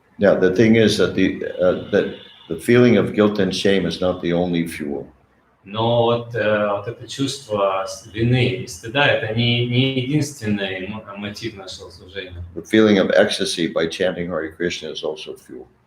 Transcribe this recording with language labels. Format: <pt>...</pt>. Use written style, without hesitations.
<en>Yeah, the thing is that the feeling of guilt and shame is not the only fuel.</en> <ru>Но вот это чувство вины и стыда – это не единственный мотив нашего служения.</ru> <en>The feeling of ecstasy by chanting Hare Krishna is also fuel.</en>